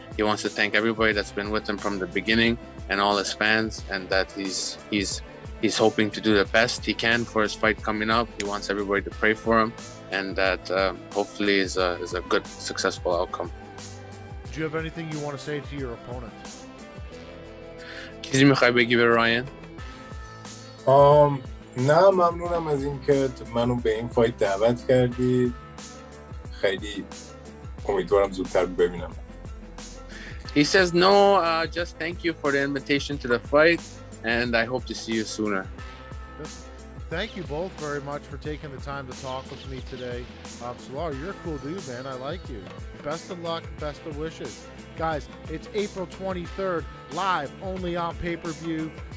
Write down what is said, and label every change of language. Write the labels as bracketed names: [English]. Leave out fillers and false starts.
[English] He wants to thank everybody that's been with him from the beginning and all his fans, and that he's hoping to do the best he can for his fight coming up. He wants everybody to pray for him, and that hopefully is a good, successful outcome. Do you have anything you want to say to your opponent? [Persian] چیزی میخوای بگی به راین؟ نه ممنونم از این که منو به این فایت دعوت کردی. خیلی امیدوارم زودتر ببینم. [English] He says no, just thank you for the invitation to the fight, and I hope to see you sooner. Thank you both very much for taking the time to talk with me today. Salar, you're a cool dude, man. I like you. Best of luck, best of wishes. Guys, it's April 23rd, live, only on pay-per-view.